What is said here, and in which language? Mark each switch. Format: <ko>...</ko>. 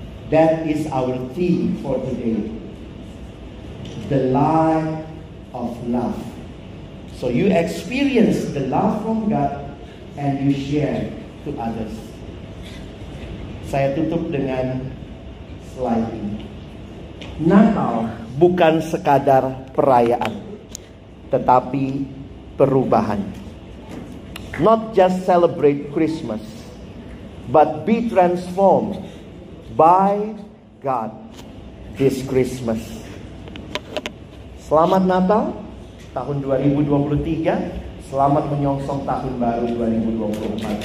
<en>That is our theme for today. The life of love. So you experience the love from God and you share to others.</en> <id>Saya tutup dengan slide ini. Natal bukan sekadar perayaan, tetapi perubahan.</id> <en>Not just celebrate Christmas, but be transformed by God this Christmas.</en> <id>Selamat Natal tahun 2023. Selamat menyongsong tahun baru 2024.</id>